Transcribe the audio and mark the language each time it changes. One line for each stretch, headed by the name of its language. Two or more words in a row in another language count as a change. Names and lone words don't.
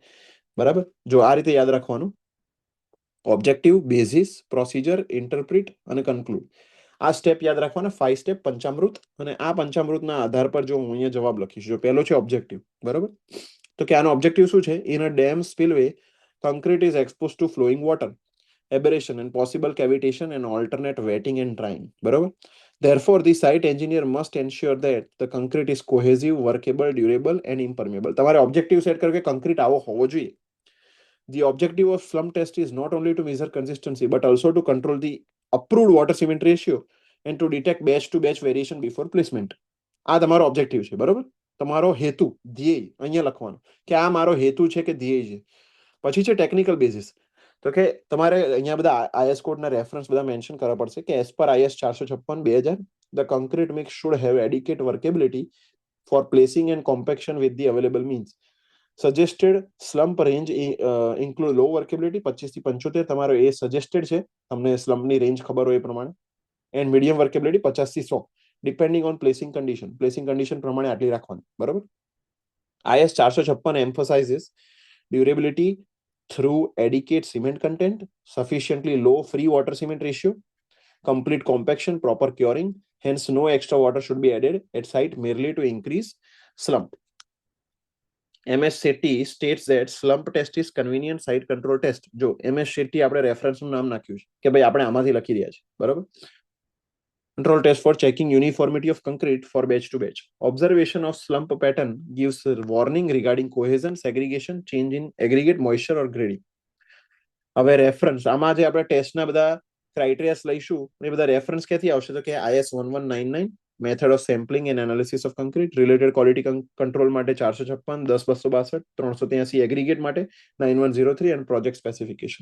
Gujarati: બરાબર, જો આ રીતે યાદ રાખવાનું. ઓબ્જેક્ટિવ, બેઝિસ, પ્રોસિજર, ઇન્ટરપ્રિટ અને કન્ક્લુડ. આ સ્ટેપ યાદ રાખવાના, 5 સ્ટેપ પંચામૃત. અને આ પંચામૃતના આધાર પર જો હું અહીંયા જવાબ લખીશ. જો પહેલો છે ઓબ્જેક્ટિવ. બરાબર, તો કે આનો ઓબ્જેક્ટિવ શું છે.
English: in a dam spillway concrete is exposed to flowing water, aberration and possible cavitation and alternate wetting and drying.
Gujarati: બરાબર,
English: therefore the site engineer must ensure that the concrete is cohesive, workable, durable and impermeable.
Gujarati: તમારે ઓબ્જેક્ટિવ સેટ કરો કે concrete આવો હોવો જોઈએ.
English: The objective of slump test is not only to measure consistency but also to control the approved water cement ratio and to detect batch to batch variation before placement.
Gujarati: આ તમારો ઓબ્જેક્ટિવ છે. બરાબર, તમારો હેતુ, ધ્યેય અહીંયા લખવાનું કે આ મારો હેતુ છે કે ધ્યેય છે. પછી છે
English: technical basis.
Gujarati: તો કે તમારે અહીંયા બધા આઈએસ કોડના રેફરન્સ બધા મેન્શન કરવા પડશે કે
English: as per IS 456/2000 the concrete mix should have adequate workability for placing and compaction with the available means. suggested slump range include low workability
Gujarati: 25 થી 75, તમારો એ સજેસ્ટેડ છે, તમને સ્લમ્પની રેન્જ ખબર હોય એ પ્રમાણે.
English: and medium workability
Gujarati: 50 થી 100
English: depending on placing condition. placing condition
Gujarati: પ્રમાણે આટલી રાખવાની. બરાબર,
English: IS 456 emphasizes durability through adequate cement content, sufficiently low free water cement ratio, complete compaction, proper curing. Hence, no extra water should be added at site merely to increase slump. MS Shetty states that slump test is convenient site control test.
Gujarati: જો MS Shetty આપણે રેફરન્સનું નામ નાખ્યું છે કે ભાઈ આપણે આમાંથી લખી રહ્યા છે. બરાબર,
English: control test for checking uniformity of concrete for batch to batch. Observation of slump pattern gives warning regarding cohesion, segregation, change in aggregate moisture or grading.
Gujarati: હવે રેફરન્સ, આમાં જે આપણે ટેસ્ટના બધા ક્રાઇટેરિયાસ લઈશું એ બધા રેફરન્સ ક્યાંથી આવશે. તો કે IS 1199
English: method of sampling and analysis of concrete, related quality control
Gujarati: માટે 456, 10/262, 383 એગ્રીગેટ માટે 9103
English: and project specification.